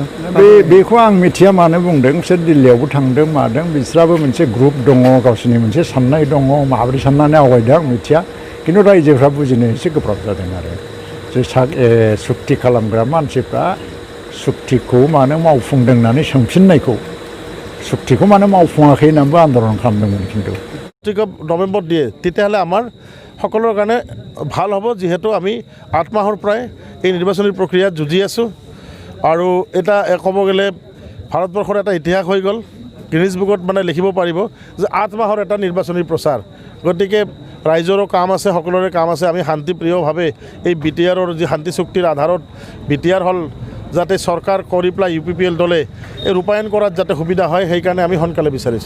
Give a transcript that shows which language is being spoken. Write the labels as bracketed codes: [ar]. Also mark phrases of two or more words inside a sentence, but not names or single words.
[brx] बेखौ आं मिथिया मानो बुंदों बिसोर दिल्लीयावबो थांदों मादों बिस्राबो मोनसे ग्रुप दङ गावसोरनि मोनसे साननाय दङ माबोरै साननानै आवगायदों आं मिथिया खिन्थु रायजोफ्रा बुजिनो एसे गोब्राब जादों आरो जे सुक्ति खालामग्रा मानसिफ्रा सुक्तिखौ मानो मावफुंदों होननानै सोंफिननायखौ চুক্তিखौ मानो मावफुङाखै होननानैबो आन्दलन खालामदोंमोन কিন্তু [as] নৱেম্বৰত দিয়ে তেতিয়াহ'লে আমাৰ সকলোৰে কাৰণে ভাল হ'ব যিহেতু আমি 8 মাহৰ পৰাই এই নিৰ্বাচনী প্ৰক্ৰিয়াত যুঁজি আছোঁ আৰু এটা ক'ব গ'লে ভাৰতবৰ্ষৰ এটা ইতিহাস হৈ গ'ল গিনিজ বুকত মানে লিখিব পাৰিব যে 8 মাহৰ এটা নিৰ্বাচনী প্ৰচাৰ গতিকে ৰাইজৰো কাম আছে সকলোৰে কাম আছে আমি শান্তিপ্ৰিয়ভাৱে এই বিটিআৰৰ যি শান্তি চুক্তিৰ আধাৰত বিটিআৰ হ'ল যাতে চৰকাৰ কৰি পেলাই UPPL দলে এই ৰূপায়ণ কৰাত যাতে সুবিধা হয় সেইকাৰণে আমি সোনকালে বিচাৰিছোঁ